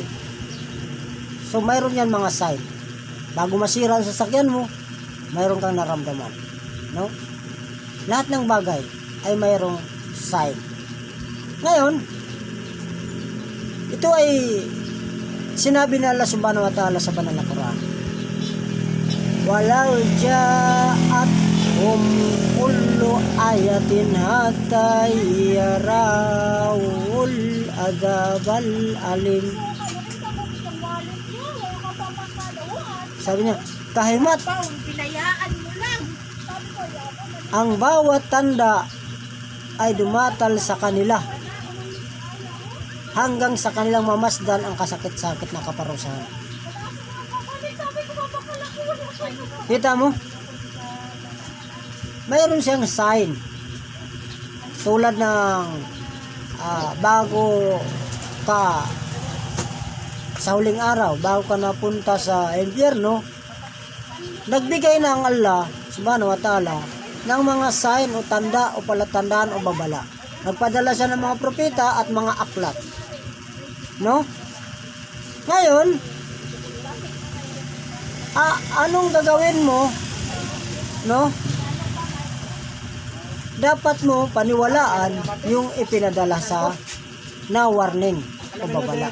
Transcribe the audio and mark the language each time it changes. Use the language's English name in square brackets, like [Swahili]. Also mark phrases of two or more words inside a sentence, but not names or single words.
[Filipino] So mayroon yan mga sign. Bago masira ang sasakyan mo, mayroon kang naramdaman, no? Lahat ng bagay ay mayroong sign. Ngayon, ito ay sinabi na Allah [Arabic] سبحانه وتعالى [Filipino] sa banal na Quran. [Arabic] ولو جاءت كل آية حتى يروا العذاب الأليم. [Filipino] Sabi niya, kahimat ang bawat tanda ay dumatal sa kanila hanggang sa kanilang mamasdan ang kasakit-sakit na kaparusahan. Kita mo? Mayroon siyang sign. Tulad ng bago ka sa huling araw, bago ka napunta sa impyerno, nagbigay na ang Allah [Arabic] سبحانه وتعالى [Filipino] ng mga sign o tanda o palatandaan o babala. Nagpadala siya ng mga propeta at mga aklat. No? Ngayon, anong gagawin mo? No? Dapat mo paniwalaan yung ipinadala sa na warning o babala.